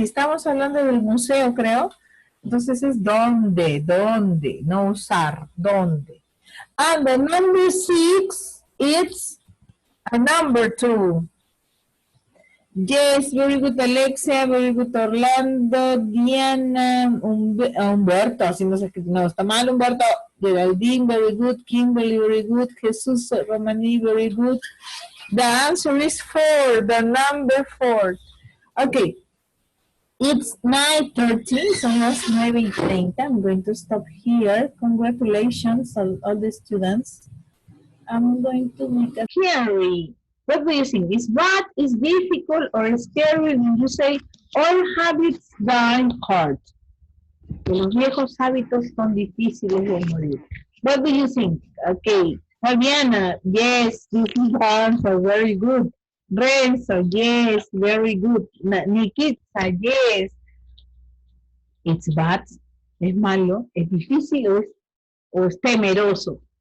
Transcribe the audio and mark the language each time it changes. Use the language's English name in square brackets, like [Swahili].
[Spanish] Estamos hablando del museo, creo. Entonces es dónde. ¿Dónde? No usar. ¿Dónde? [English] And the number 6, it's a number 2. Yes, very good Alexia, very good Orlando, Diana, Humberto, [Spanish] así no sé qué, no, está mal [English] Humberto, Geraldine, very good, Kimberly, very good, Jesus Romani, very good. The answer is 4, the number 4. Okay, it's 9:13, so it's 9:30. I'm going to stop here. Congratulations all the students. I'm going to make a theory. What do you think? Is bad, is difficult, or scary when you say all habits die hard? [Spanish] Que los viejos hábitos son difíciles de morir. [English] What do you think? Okay. Fabiana, yes, these ones are very good. Renzo, yes, very good. Nikita, yes. It's bad, [Spanish] es malo, es difícil o es temeroso.